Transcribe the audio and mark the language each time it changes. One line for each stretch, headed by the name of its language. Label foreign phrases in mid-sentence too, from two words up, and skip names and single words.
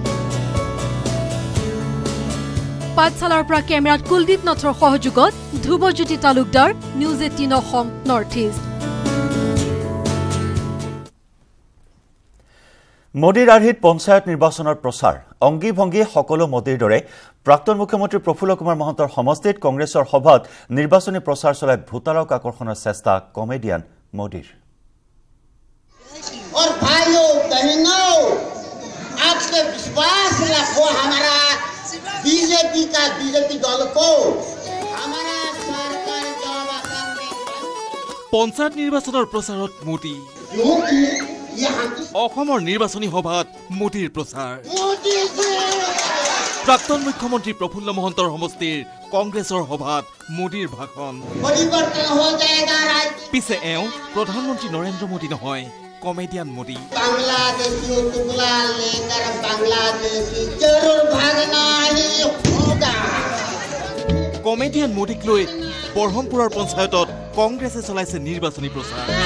Assamese: পাঠশালাৰ পৰা কেমেৰাত কুলদীপ নাথৰ সহযোগত ধ্ৰুৱজ্যোতি তালুকদাৰ, নিউজ 18 অসম নৰ্থ ইষ্ট। মোদীৰ আৰ্হিত পঞ্চায়ত নিৰ্বাচনৰ প্ৰচাৰ অংগী ভংগী সকলো মোদীৰ দৰে প্ৰাক্তন মুখ্যমন্ত্ৰী প্ৰফুল্ল কুমাৰ মহন্তৰ সমষ্টিত কংগ্ৰেছৰ সভাত নিৰ্বাচনী প্ৰচাৰ চলাই ভোটাৰক আকৰ্ষণৰ চেষ্টা কমেডিয়ান মোদীৰ
Hindi: और भाइयों बहनों आपसे विश्वास रखो हमारा बीजेपी दल को हमारा सरकार जब
Assamese: পঞ্চায়ত নিৰ্বাচনৰ প্ৰচাৰত মোদী অসমৰ নিৰ্বাচনী সভাত মোদীৰ প্ৰচাৰ প্ৰাক্তন মুখ্যমন্ত্ৰী প্ৰফুল্ল মহন্তৰ সমষ্টিৰ কংগ্ৰেছৰ সভাত মোদীৰ ভাষণ পিছে এওঁ প্ৰধানমন্ত্ৰী নৰেন্দ্ৰ মোদী নহয় কমেডিয়ান মোদী কমেডিয়ান মোদীক লৈ বৰহমপুৰৰ পঞ্চায়তত কংগ্ৰেছে চলাইছে নিৰ্বাচনী প্ৰচাৰ